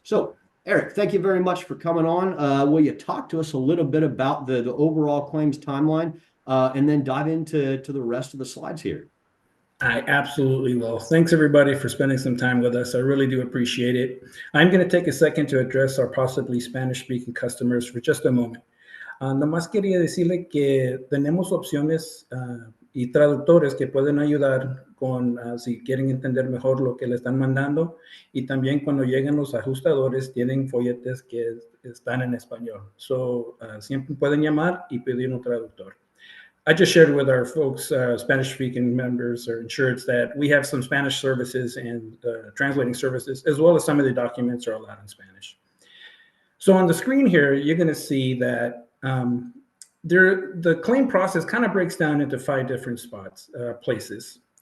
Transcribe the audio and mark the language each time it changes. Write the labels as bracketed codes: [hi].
[en] So Eric, thank you very much for coming on. Will you talk to us a little bit about the overall claims timeline and then dive into the rest of the slides here? I absolutely will. Thanks everybody for spending some time with us. I really do appreciate it. I'm going to take a second to address our possibly Spanish-speaking customers for just a moment. [es] Nomás quería decirle que tenemos opciones y traductores que pueden ayudar con si quieren entender mejor lo que le están mandando, y también cuando lleguen los ajustadores tienen folletes que están en español. Siempre pueden llamar y pedir un traductor. [en] I just shared with our folks, Spanish-speaking members or insureds, that we have some Spanish services and translating services, as well as some of the documents are allowed in Spanish. So on the screen here, you're going to see that the claim process kind of breaks down into 5 different places.